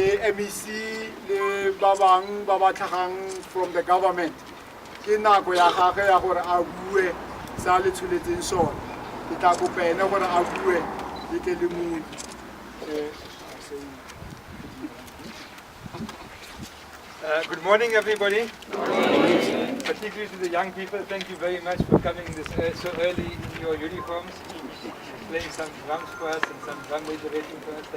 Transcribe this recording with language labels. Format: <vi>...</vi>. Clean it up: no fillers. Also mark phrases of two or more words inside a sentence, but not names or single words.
<tn>MEC le ba bang ba ba tlhagang</tn> <en>from the government</en> <tn>ke nako ya gagwe ya gore a bue sa le tshuletseng sona ke tla kopa ene gore a bue le ke le mong</tn> <en>Good morning, everybody. Particularly to the young people, thank you very much for coming so early in your uniforms, playing some drums for us and some drum moderating for us.</en>